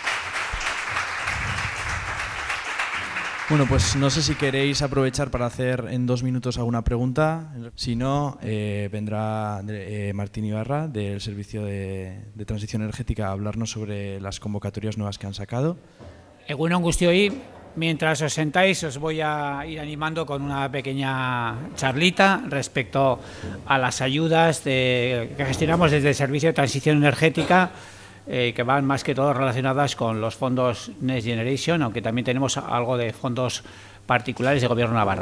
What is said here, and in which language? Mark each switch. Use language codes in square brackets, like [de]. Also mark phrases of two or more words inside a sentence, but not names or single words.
[es] Bueno, pues no sé si queréis aprovechar para hacer en 2 minutos alguna pregunta. Si no, vendrá Martín Ibarra, del Servicio de Transición Energética, a hablarnos sobre las convocatorias nuevas que han sacado. [eu] Egunon guztioi, [es] mientras os sentáis os voy a ir animando con una pequeña charlita respecto a las ayudas que gestionamos desde el Servicio de Transición Energética, que van más que todo relacionadas con los fondos Next Generation, aunque también tenemos algo de fondos particulares de Gobierno de Navarra.